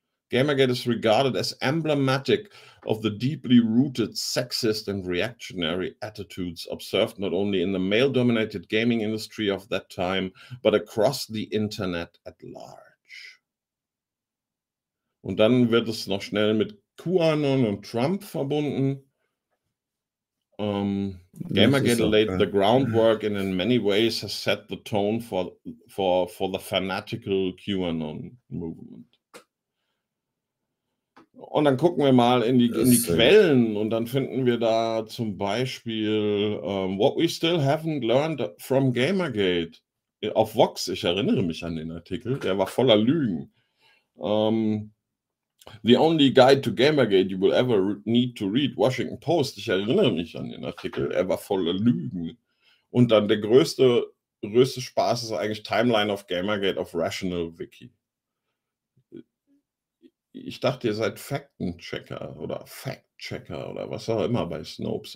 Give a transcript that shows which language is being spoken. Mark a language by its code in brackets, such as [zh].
[en] Gamergate is regarded as emblematic of the deeply rooted sexist and reactionary attitudes observed not only in the male-dominated gaming industry of that time, but across the internet at large. [de] Und dann wird es noch schnell mit QAnon und Trump verbunden. [en] Gamergate laid the groundwork and in many ways has set the tone for the fanatical QAnon movement. [de] Und dann gucken wir mal in die Quellen und dann finden wir da zum Beispiel [en] What we still haven't learned from Gamergate. [de] auf Vox, ich erinnere mich an den Artikel, der war voller Lügen. [en] The only guide to Gamergate you will ever need to read, Washington Post. [de] Ich erinnere mich an den Artikel, er war voller Lügen. Und dann der größte Spaß ist eigentlich Timeline of Gamergate auf Rational Wiki. Ich dachte, ihr seid Faktenchecker oder Factchecker oder was auch immer bei Snopes.